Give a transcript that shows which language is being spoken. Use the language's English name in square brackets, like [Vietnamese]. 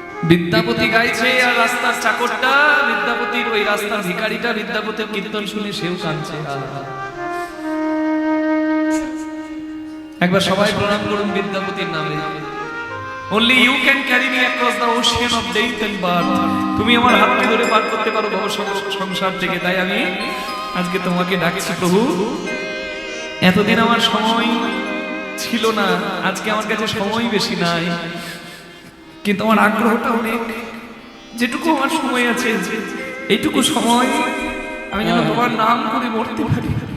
[Bangla] বিদ্যাপতি গাইছে আর রাস্তার চাকরটা, বিদ্যাপতির ওই রাস্তার ভিখারিটা বিদ্যাপতির কীর্তন শুনে সেও কাঁদছে। একবার সবাই প্রণাম করুন বিদ্যাপতির নামে। [English] Only you can carry me across the ocean of death and birth. [Bangla] তুমি আমার হাতকে ধরে পার করতে পারো ভব সংসার থেকে, তাই আমি আজকে তোমাকে ডাকছি প্রভু। এতদিন আমার সময় ছিল না, আজকে আমার কাছে সময় বেশি নাই, কিন্তু আমার আগ্রহটা অনেক। যেটুকু আমার সময় আছে, এইটুকু সময় আমি যেন তোমার নাম করে মরতে পারি।